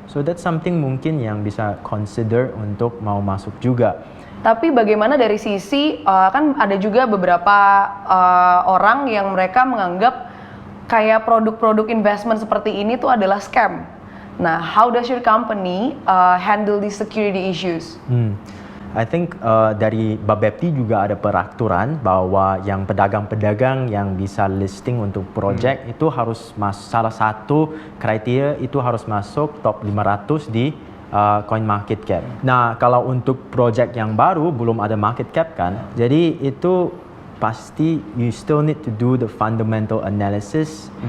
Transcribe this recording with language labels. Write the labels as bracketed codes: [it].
[en] So that's something [id] mungkin yang bisa consider untuk mau masuk juga. Tapi bagaimana dari sisi kan ada juga beberapa orang yang mereka menganggap kayak produk-produk investment seperti ini tuh adalah scam. [en] Nah, how does your company handle the security issues? I think [id] dari Bapepti juga ada peraturan bahwa yang pedagang-pedagang yang bisa listing untuk project itu harus salah satu kriteria itu harus masuk top 500 di CoinMarketCap. Nah, kalau untuk project yang baru belum ada market cap kan, jadi itu pasti [en] you still need to do the fundamental analysis.